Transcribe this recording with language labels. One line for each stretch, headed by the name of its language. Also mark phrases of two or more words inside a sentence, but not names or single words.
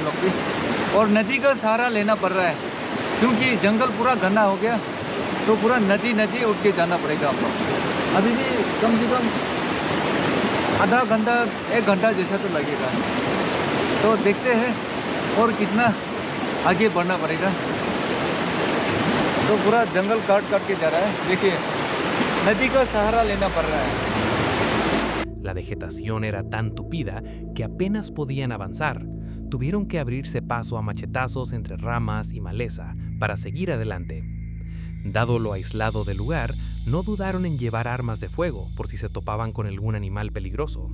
Hindi: लोग भी और नदी का सहारा लेना पड़ रहा है क्योंकि जंगल पूरा घना हो गया तो पूरा नदी उठ के जाना पड़ेगा हम लोग अभी भी कम से कम आधा घंटा 1 घंटा जैसा तो लगेगा तो देखते हैं और कितना आगे बढ़ना पड़ेगा तो पूरा जंगल काट के जा रहा है देखिए नदी का सहारा लेना पड़ रहा है
Spanish: La vegetación era tan tupida que apenas podían avanzar. Tuvieron que abrirse paso a machetazos entre ramas y maleza para seguir adelante. Dado lo aislado del lugar, no dudaron en llevar armas de fuego por si se topaban con algún animal peligroso.